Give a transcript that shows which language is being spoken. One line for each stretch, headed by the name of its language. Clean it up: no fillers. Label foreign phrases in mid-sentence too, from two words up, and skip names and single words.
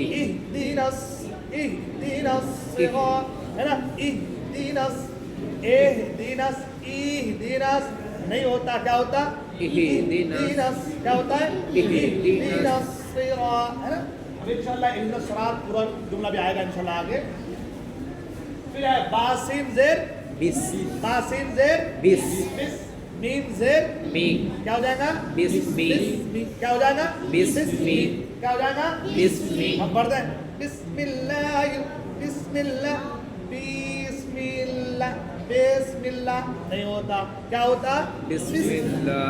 Arabic: اهدنا الصراط,
Hindi: है ना,
Arabic: اهدنا اهدنا اهدنا
Hindi: नहीं होता, क्या होता इहदिनस, क्या होता है
Arabic: اهدنا الصراط,
Hindi: है ना। अब इंशाल्लाह
Arabic: اهدنا الصراط
Hindi: पूरा जुमला भी आएगा इंशाल्लाह आगे। फिर है बासिन जेर
Arabic: बिस,
Hindi: बासिन जेर
Arabic: बिस,
Hindi: बिस, मीम जेर
Arabic: मी,
Hindi: क्या हो जाएगा
Arabic: बिस्मी,
Hindi: क्या हो जाएगा
Arabic: बिस्मी,
Hindi: क्या हो जाएगा
Arabic: बिस्मी,
Hindi: हम पढ़ दें
Arabic: بسم الله بسم الله بسم الله بسم الله
Hindi: नहीं होता, क्या होता?
Arabic: बिस्मिल्लाह।